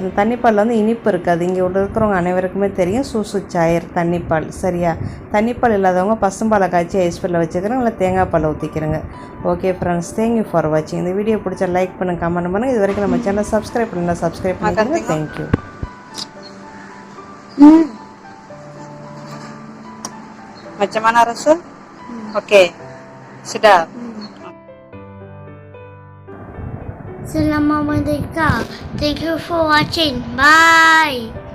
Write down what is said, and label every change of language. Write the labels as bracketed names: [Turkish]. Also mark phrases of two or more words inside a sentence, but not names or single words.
[Tamil] இந்த தண்ணிப்பாலில் வந்து இனிப்பு இருக்காது. இங்கே இருக்கிறவங்க அனைவருக்குமே தெரியும் சூசு சாயர் தண்ணிப்பால். சரியா? தண்ணிப்பால் இல்லாதவங்க பசும்பாலை காய்ச்சி ஐஸ் பெட்டில் வச்சுக்கிறேங்க, இல்லை தேங்காய் பால் ஊற்றிக்கிறேங்க. [English] Okay friends, thank you for watching. [Tamil] இந்த வீடியோ பிடிச்சா லைக் பண்ணுங்கள், கமெண்ட் பண்ணுங்கள். இது வரைக்கும் நம்ம சேனலை சப்ஸ்கிரைப் பண்ணலாம், சப்ஸ்கிரைப் பண்ணிக்கோங்க. [English] Thank you. [Malay] Macam Rasul? Okay. Sudah. Selamat merdeka. [English] Thank you for watching. Bye.